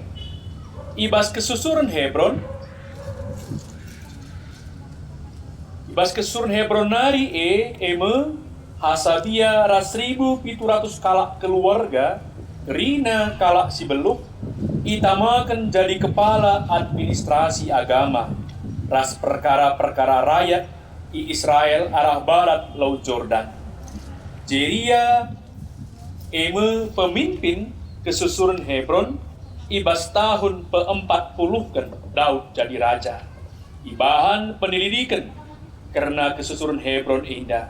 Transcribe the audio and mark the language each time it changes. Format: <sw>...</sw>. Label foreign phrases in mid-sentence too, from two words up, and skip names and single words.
<btx>Ibas kesusuran Hebron, ibas kesusuran Hebron nari eme Hasabia ras 1.700 kalak keluarga, Rina kalak si beluk, itamakan jadi kepala administrasi agama, ras perkara-perkara rakyat di Israel arah barat Laut Jordan. Jeria eme pemimpin kesusuran Hebron, ibas tahun pe-40 kan Daud jadi raja. Ibahan pendidikan karena kesusuran Hebron indah.</btx>